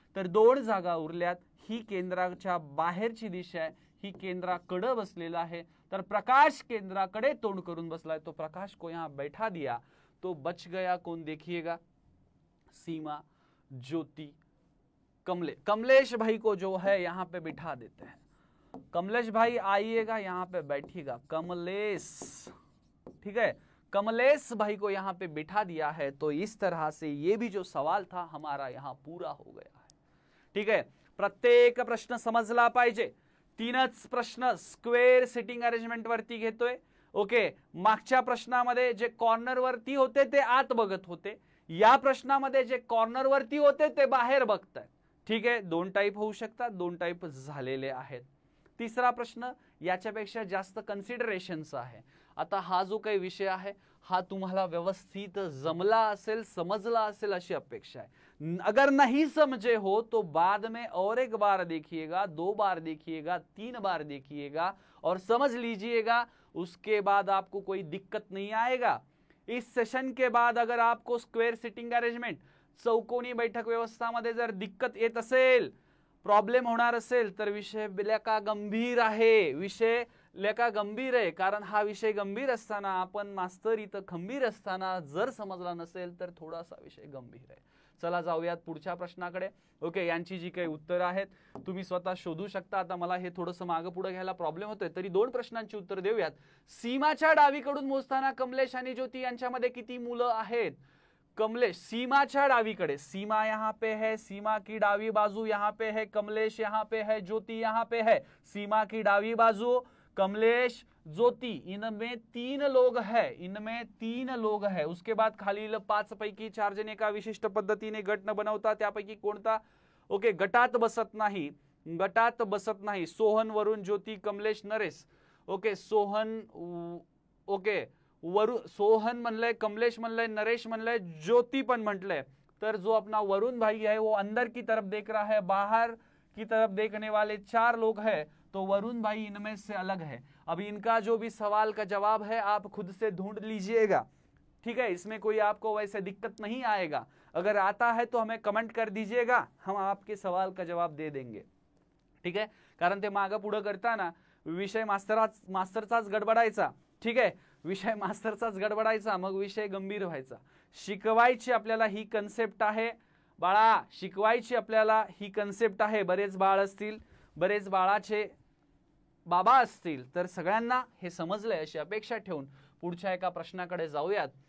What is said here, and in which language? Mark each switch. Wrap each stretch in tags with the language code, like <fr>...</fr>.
<mr>तर 2 जागा उरल्यात. ही केंद्राच्या बाहेरची दिशा आहे, ही केंद्राकडे बसलेला आहे, तर प्रकाश केंद्राकडे तोंड करून बसलाय,</mr> <hi>तो प्रकाश को यहां बैठा दिया तो बच गया कौन, देखिएगा, सीमा, ज्योति, कमलेश भाई को जो है यहाँ पे बिठा देते हैं. कमलेश भाई आइएगा, यहाँ पे बैठिएगा, कमलेश. ठीक है, कमलेश भाई को यहाँ पे बिठा दिया है. तो इस तरह से ये भी जो सवाल था हमारा यहाँ पूरा हो गया है. ठीक है,</hi> <mr>प्रत्येक प्रश्न समजला पाहिजे. 3च प्रश्न स्क्वेअर सिटिंग अरेंजमेंट वरती घेतोय. ओके, मागच्या प्रश्नामध्ये जे कॉर्नर वरती होते ते आत बघत होते, या प्रश्नामध्ये जे कॉर्नर वरती होते ते बाहेर बघतायत. ठीक आहे, 2 टाइप होऊ शकतात, 2 टाइप झालेले आहेत. 3रा प्रश्न याच्यापेक्षा जास्त कन्सिडरेशनचा आहे. आता हा जो काही विषय आहे हा तुम्हाला व्यवस्थित जमला असेल, समजला असेल अशी अपेक्षा है.</mr> <hi>अगर नहीं समझे हो तो बाद में और एक बार देखिएगा, 2 बार देखिएगा, 3 बार देखिएगा और समझ लीजिएगा. उसके बाद आपको कोई दिक्कत नहीं आएगा. इस सेशन के बाद अगर आपको</hi> <mr>स्क्वेअर सिटिंग अरेंजमेंट, चौकोनी बैठक व्यवस्थामध्ये जर दिक्कत येत असेल, प्रॉब्लेम होणार असेल, तर विषय लेका गंभीर आहे. विषय लेका गंभीर आहे, कारण हा विषय गंभीर असताना आपण मास्तर इथं खंबीर असताना जर समजला नसेल तर थोडासा विषय गंभीर आहे. चला जाऊयात पुढच्या प्रश्नाकडे. ओके, यांची जी काही उत्तरं आहेत तुम्ही स्वतः शोधू शकता. आता मला हे थोडंसं मागे पुढे घ्यायला प्रॉब्लेम होतोय, तरी 2 प्रश्नांची उत्तर देऊयात. सीमाच्या डावीकडून मोजताना कमलेश आणि ज्योती यांच्यामध्ये किती मुलं आहेत? कमलेश सीमाच्या डावीकडे,</mr> <hi>सीमा यहाँ पे है, सीमा की डावी बाजू यहाँ पे है, कमलेश यहाँ पे है, ज्योति यहाँ पे है. सीमा की डावी बाजू कमलेश, ज्योति, इनमें 3 लोग है, इनमें 3 लोग है.</hi> <mr>उसके बाद खालील 5 पैकी 4 जण एका विशिष्ट पद्धतीने गट न बनवता, त्यापैकी कोणता ओके गटात बसत नाही, गटात बसत नाही. सोहन, वरुण, ज्योति, कमलेश, नरेश. ओके, सोहन ओके सोहन म्हणलंय, कमलेश म्हणलंय, नरेश म्हणलंय, ज्योति पण म्हटलंय।</mr> <hi>तर जो अपना वरुण भाई है वो अंदर की तरफ देख रहा है, बाहर की तरफ देखने वाले 4 लोग हैं, तो वरुण भाई इनमें से अलग है। अब इनका जो भी सवाल का जवाब है आप खुद से ढूंढ लीजिएगा, ठीक है, इसमें कोई आपको वैसे दिक्कत नहीं आएगा। अगर आता है तो हमें कमेंट कर दीजिएगा, हम आपके सवाल का जवाब दे देंगे,</hi> <mr>ठीक आहे। कारण ते मागं पुढं करताना विषय मास्तरचाच गडबडायचा, ठीक आहे, विषय मास्तरचाच गडबडायचा, मग विषय गंभीर व्हायचा। शिकवायची आपल्याला ही कन्सेप्ट आहे बाळा, शिकवायची आपल्याला ही कन्सेप्ट आहे। बरेच बाळ असतील, बरेच बाळाचे बाबा असतील, तर सगळ्यांना हे समजलंय अशी अपेक्षा ठेवून पुढच्या एका प्रश्नाकडे जाऊयात।</mr>